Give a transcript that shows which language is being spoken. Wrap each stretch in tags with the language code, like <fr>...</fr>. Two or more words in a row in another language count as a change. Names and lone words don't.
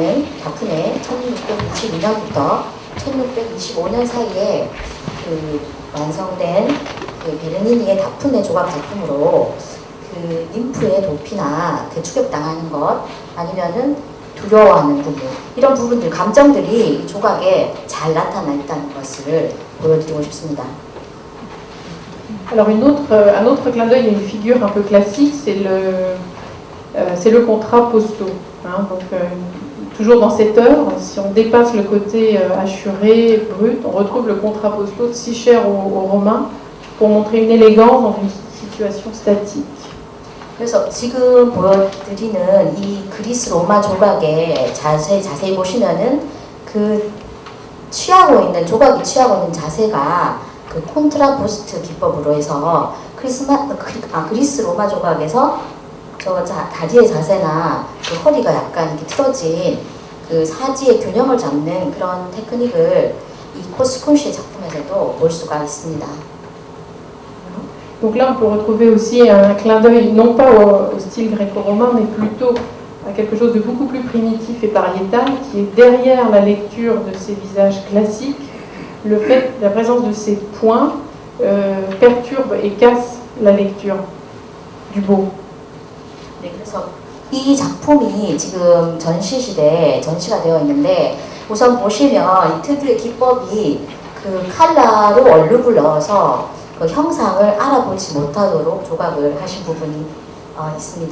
<ko>1692년부터 1625년 사이에 그 완성된 그 베르니니의 다프네 조각 작품으로 그 ним프의 도피나 그 추격당하는 것 아니면은 두려워하는 부분 이런 부분들 감정들이 이 조각에 잘 나타나 있다는 것을 보여드리고 싶습니다.</ko> <fr>Alors un autre clin d'œil, il y a une figure un peu classique, c'est le contrat posto. Hein, donc toujours dans cette œuvre, si on dépasse le côté hachuré, brut, on retrouve le contrat posto si cher aux Romains pour montrer une élégance dans une situation statique.</fr> <ko>그래서 지금 보여드리는 이 그리스 로마 조각의 자세히 보시면은 그 조각이 취하고 있는 자세가 그 콘트라포스트 기법으로 해서 그리스 로마 조각에서 저 다리의 자세나 그 허리가 약간 이렇게 틀어진 그 사지의 균형을 잡는 그런 테크닉을 이 코스쿤시의 작품에서도 볼 수가 있습니다.</ko> <fr>Donc là, on peut retrouver aussi un clin d'œil, non pas au style gréco-romain, mais plutôt à quelque chose de beaucoup plus primitif et pariétal, qui est derrière la lecture de ces visages classiques. La présence de ces points perturbe et casse la lecture du beau.</fr> <ko>네, 그래서 이 작품이 지금 전시가 되어 있는데 우선 보시면 이 특유의 기법이 그 칼라로 얼룩을 넣어서 그 형상을 알아보지 못하도록 조각을 하신 부분이 있습니다.</ko>